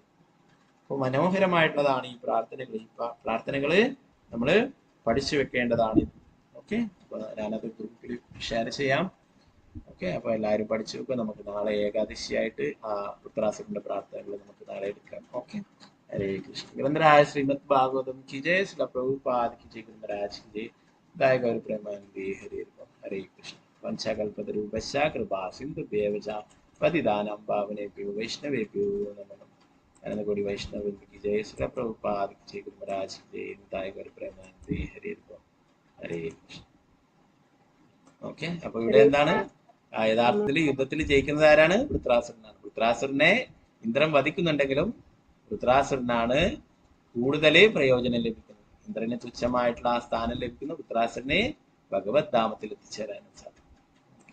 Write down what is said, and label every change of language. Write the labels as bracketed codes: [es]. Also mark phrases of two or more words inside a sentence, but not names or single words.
[ml] അപ്പൊ മനോഹരമായിട്ടുള്ളതാണ് ഈ പ്രാർത്ഥനകൾ. ഈ പ്രാർത്ഥനകള് നമ്മള് പഠിച്ചു വെക്കേണ്ടതാണ്. ഓക്കെ, അപ്പൊ ഞാനത് ഗ്രൂപ്പിൽ ഷെയർ ചെയ്യാം. ഓക്കെ, അപ്പൊ എല്ലാവരും പഠിച്ചു വെക്കുക. നമുക്ക് നാളെ ഏകാദശിയായിട്ട് ആ വൃത്രാസുരന്റെ പ്രാർത്ഥനകൾ നമുക്ക് നാളെ എടുക്കാം. [hi] ഓക്കെ, ഹരേ കൃഷ്ണ. ഗ്രന്ഥരാജ ശ്രീമദ് ഭാഗവതം की जय, श्रील प्रभुपाद की जय, ഗ്രന്ഥരാജ की जय, दाय गौर प्रेमानंदे हरे हरे कृष्ण. [sa] वंशाकल्पतरुभ्यश्च कृपा सिन्धुभ्येव च पतितानां पावनेभ्यो वैष्णवेभ्यो नमः नमः. [hi] अनंतकोटि वैष्णववृंद की जय, श्रील प्रभुपाद की जय, ഗ്രന്ഥരാജ की जय, दाय गौर प्रेमानंदे हरे हरे कृष्ण. [ml] ഓക്കെ, അപ്പൊ ഇവിടെ എന്താണ്, യഥാർത്ഥത്തിൽ യുദ്ധത്തിൽ ജയിക്കുന്നത് ആരാണ്? വൃത്രാസുരനാണ്. വൃത്രാസുരനെ ഇന്ദ്രൻ വധിക്കുന്നുണ്ടെങ്കിലും വൃത്രാസുരനാണ് കൂടുതൽ പ്രയോജനം ലഭിക്കുന്നത്. ഇന്ദ്രന് തുച്ഛമായിട്ടുള്ള ആ സ്ഥാനം ലഭിക്കുന്നു. വൃത്രാസുരനെ ഭഗവത് ധാമത്തിൽ എത്തിച്ചേരാനും സാധിക്കും.